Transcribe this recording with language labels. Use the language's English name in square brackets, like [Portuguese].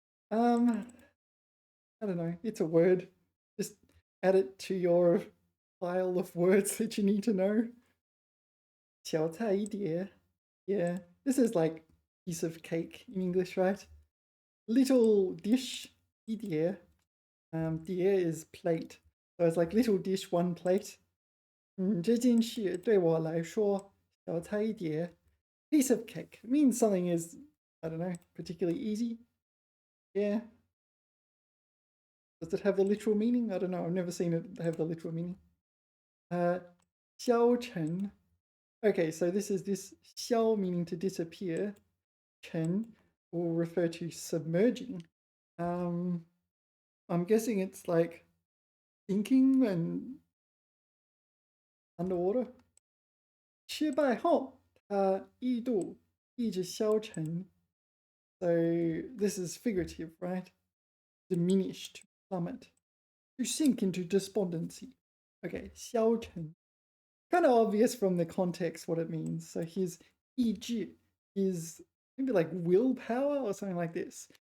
[English] I don't know. It's a word. Just add it to your pile of words that you need to know. [Chinese] 小菜一碟. [English] Yeah. This is like piece of cake in English, right? Little dish, 一碟. 碟 is plate. So it's like little dish, one plate. [Chinese] 这件事对我来说小菜一碟. [English] Piece of cake means something is, I don't know, particularly easy. Yeah. Does it have the literal meaning? I don't know. I've never seen it have the literal meaning. [Chinese] 消沉. [English] Okay, so this 消 meaning to disappear. 沉 will refer to submerging. I'm guessing it's like sinking and underwater. [Chinese] 失败后，他一度一直消沉. [English] So this is figurative, right? Diminish, to plummet, to sink into despondency. Okay, 消沉.Kind of obvious from the context what it means. So his 意志 is maybe like willpower or something like this.